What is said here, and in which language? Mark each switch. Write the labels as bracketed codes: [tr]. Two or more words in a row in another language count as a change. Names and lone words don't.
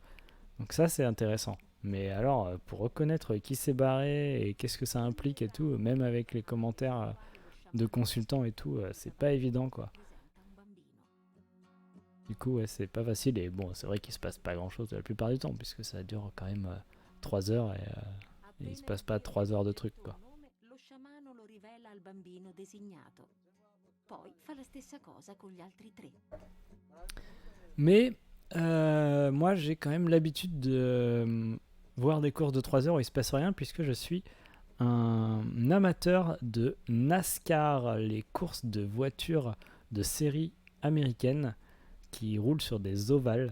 [fr] Donc ça c'est intéressant. Mais alors pour reconnaître qui s'est barré et qu'est-ce que ça implique et tout, même avec les commentaires de consultants et tout, c'est pas évident quoi. Du coup ouais, c'est pas facile et bon c'est vrai qu'il se passe pas grand chose la plupart du temps puisque ça dure quand même 3 heures et il se passe pas 3 heures de trucs quoi. [it] Lo sciamano lo rivela al bambino designato. Poi fa la stessa cosa con gli altri tre. [fr] Mais moi j'ai quand même l'habitude de voir des courses de 3 heures où il se passe rien puisque je suis un amateur de NASCAR, les courses de voitures de série américaine qui roulent sur des ovales.